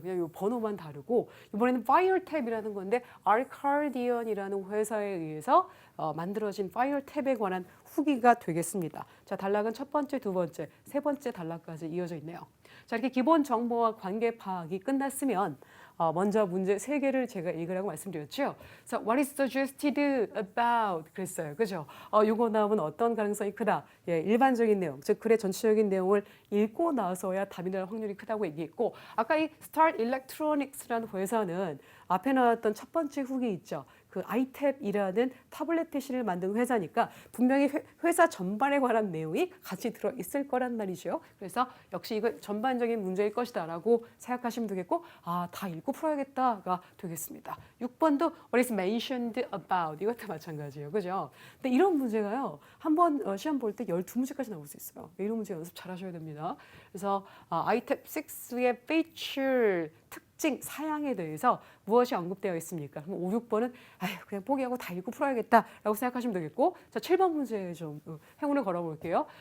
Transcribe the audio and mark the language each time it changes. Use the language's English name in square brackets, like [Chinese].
[Korean] 그냥 요 번호만 다르고 이번에는 파이어탭이라는 건데 알카디언이라는 회사에 의해서 만들어진 파이어탭에 관한 후기가 되겠습니다. 자, 단락은 첫 번째, 두 번째, 세 번째 단락까지 이어져 있네요. 자, 이렇게 기본 정보와 관계 파악이 끝났으면 먼저 문제 세 개를 제가 읽으라고 말씀드렸죠. [English] So, what is suggested about? [Korean] 그랬어요. 그죠? 요거 나오면 어떤 가능성이 크다? 예, 일반적인 내용, 즉 글의 전체적인 내용을 읽고 나서야 답이 날 확률이 크다고 얘기했고, 아까 이 Start Electronics라는 회사는 앞에 나왔던 첫 번째 후기 있죠. 그 iTab이라는 타블렛 PC를 만든 회사니까 분명히 회사 전반에 관한 내용이 같이 들어있을 거란 말이죠. 그래서 역시 이거 전반적인 문제일 것이다라고 생각하시면 되겠고, 다 읽고 풀어야겠다가 되겠습니다. 6번도 [English] what is mentioned about [Korean] 이것도 마찬가지예요. 그죠? 근데 이런 문제가요. 한번 시험 볼 때 12문제까지 나올 수 있어요. 이런 문제 연습 잘 하셔야 됩니다. 그래서 iTab 6의 feature 특징, 사양에 대해서 무엇이 언급되어 있습니까? 그럼 5, 6번은 그냥 포기하고 다 읽고 풀어야겠다라고 생각하시면 되겠고, 자, 7번 문제 좀 행운을 걸어볼게요.